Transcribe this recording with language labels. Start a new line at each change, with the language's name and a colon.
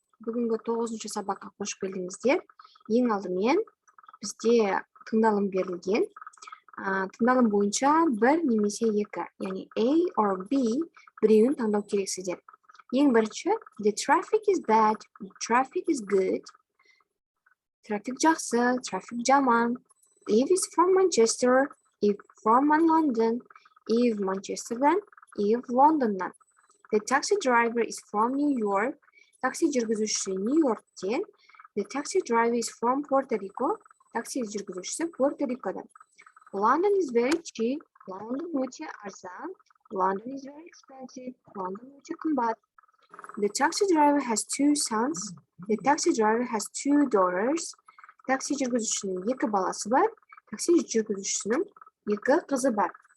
Kazakh: Бүгінгі 9-шы сабаққа қош келдіңіздер. Ең алдымен бізде тыңдалым берілген. Тыңдалым бойынша бір немесе екі, яғни
English: A or B
Kazakh: біреуін таңдау керексіздер. Ең бірінші,
English: the traffic is bad, the traffic is good.
Kazakh: Трафик жақсы, трафик жаман.
English: If is from Manchester, if from London, if Manchester'dan, if London'dan. The taxi driver is from New York.
Kazakh: Такси жүргізушісі Нью-Йорктен.
English: The taxi driver is from Puerto Rico.
Kazakh: Такси жүргізушісі Пуэрто-Рикодан.
English: London is very cheap.
Kazakh: London өте арзан.
English: London is very expensive.
Kazakh: London өте қымбат.
English: The taxi driver has two sons. The taxi driver has two daughters.
Kazakh: Такси жүргізушінің екі баласы бар. Такси жүргізушінің екі қызы бар.